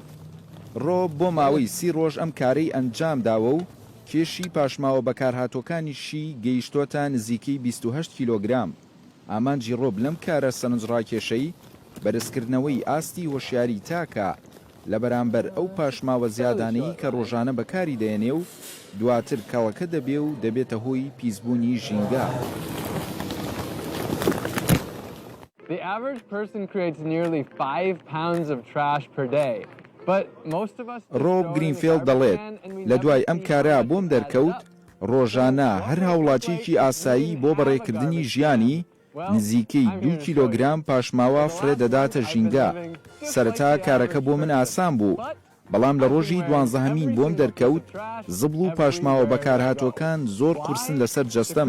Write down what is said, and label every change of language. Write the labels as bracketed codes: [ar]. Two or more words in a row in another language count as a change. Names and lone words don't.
[ckb] ڕۆب بۆ ماوەی 30 ڕۆژ ئەم کارەی ئەنجام داوە و کێشی پاشماوە بەکارهاتوەکانیشی گەیشتۆتە نزیکەی 28 کیلۆگرام. ئامانجی ڕۆب لەم کارە سەرنجڕاکێشەی بەرزکردنەوەی ئاستی هۆشیاری تاکە لە بەرامبەر ئەو پاشماوە زیادانەی کە ڕۆژانە بەکاری دێنێ و دواتر کەڵەکە دەبێ و دەبێتە هۆی پیسبوونی ژینگە. [en] The average person creates nearly 5 pounds of trash per day. [ckb] ڕۆب گرینفیلد دەڵێت لە دوای ئەم کارە بۆم دەرکەوت ڕۆژانە هەر هاوڵاتیەکی ئاسایی بۆ بەڕێکردنی ژیانی نزیکەی 2 کیلۆگرام پاشماوە فرێ دەداتە ژینگە. سەرەتا کارەکە بۆ من ئاسان بوو بەڵام لە ڕۆژی 12هەمین بۆم دەرکەوت زبڵ و پاشماوە بەکارهاتوەکان زۆر قورسن لەسەر جەستەم.